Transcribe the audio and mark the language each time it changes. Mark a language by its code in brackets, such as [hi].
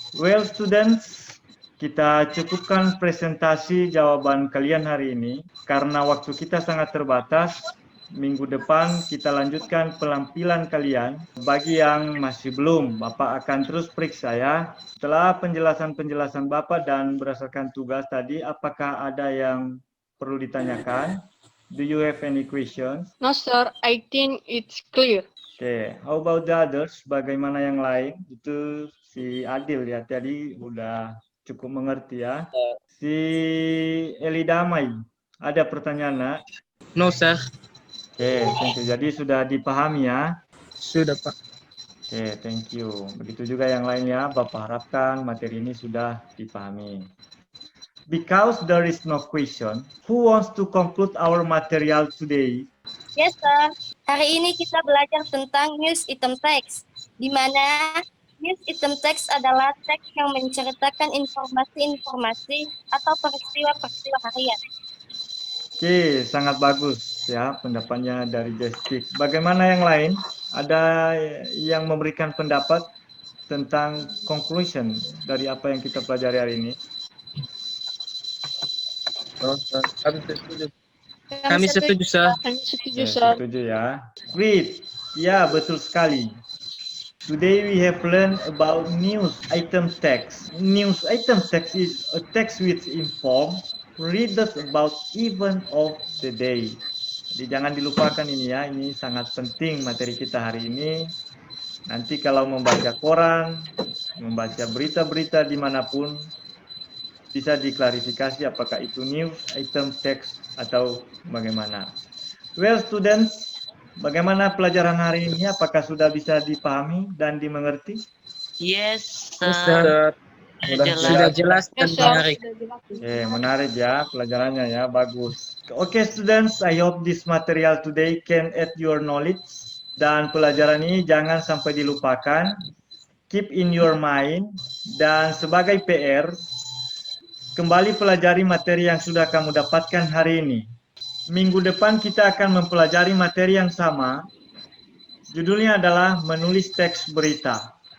[en] Well, students, [id] kita cukupkan presentasi jawaban kalian hari ini karena waktu kita sangat terbatas. Minggu depan kita lanjutkan penampilan kalian. Bagi yang masih belum, Bapak akan terus periksa ya. Setelah penjelasan-penjelasan Bapak dan berdasarkan tugas tadi, apakah ada yang perlu ditanyakan? [en] Do you have any questions? No, sir. I think it's clear. Oke, how about the others? [id] Bagaimana yang lain? Itu si Adil ya, tadi udah cukup mengerti ya. Si Eli Damai, ada pertanyaan nak? [en] No, sir. Oke, thank you. [id] Jadi sudah dipahami ya. Sudah, Pak. [en] Oke, thank you. [id] Begitu juga yang lainnya, Bapak harapkan materi ini sudah dipahami. [en] Because there is no question, who wants to conclude our material today? Yes, sir. [id] Hari ini kita belajar tentang news item text, di mana news item text adalah teks yang menceritakan informasi-informasi atau peristiwa-peristiwa harian. Oke, sangat bagus ya pendapatnya dari Jestik. Bagaimana yang lain? Ada yang memberikan pendapat tentang conclusion dari apa yang kita pelajari hari ini? [en] No, sir. [id] Kami setuju. Kami setuju, sir. Kami setuju, sir. setuju ya. Great. Ya, betul sekali. [en] Today we have learned about news item text. News item text is a text which inform readers about event of the day. [id] Jadi jangan dilupakan ini ya, ini sangat penting materi kita hari ini. Nanti kalau membaca koran, membaca berita-berita dimanapun, bisa diklarifikasi apakah itu news item text atau bagaimana. [en] Well students, [id] bagaimana pelajaran hari ini? Apakah sudah bisa dipahami dan dimengerti? [en] Yes, Yes, sir. [id] sir. Sudah jelas dan [en] Yes, sir. [id] menarik. Menarik ya pelajarannya ya, bagus. [en] Oke students, I hope this material today can add your knowledge. [id] Dan pelajaran ini jangan sampai dilupakan. [en] Keep in your mind. [id] Dan sebagai PR, kembali pelajari materi yang sudah kamu dapatkan hari ini. Minggu depan kita akan mempelajari materi yang sama. Judulnya adalah menulis teks berita.